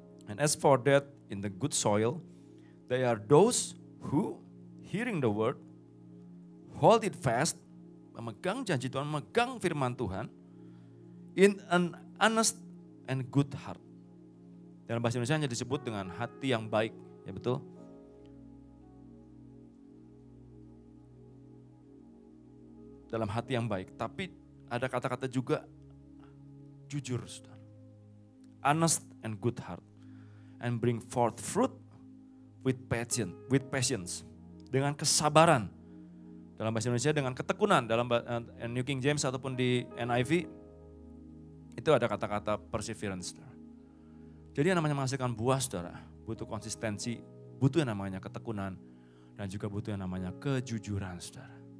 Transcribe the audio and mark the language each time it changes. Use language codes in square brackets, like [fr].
[en] And as for that in the good soil, they are those who, hearing the word, hold it fast, [id] memegang janji Tuhan, memegang firman Tuhan, [en] in an honest and good heart. [id] Dalam bahasa Indonesia hanya disebut dengan hati yang baik, ya betul? dalam hati yang baik. Tapi ada kata-kata juga jujur, saudara. [en] Honest and good heart. And bring forth fruit with patience. [id] Dengan kesabaran. Dalam bahasa Indonesia dengan ketekunan. Dalam New King James ataupun di NIV, itu ada kata-kata perseverance, saudara. Jadi yang namanya menghasilkan buah, saudara, butuh konsistensi, butuh yang namanya ketekunan, dan juga butuh yang namanya kejujuran, saudara.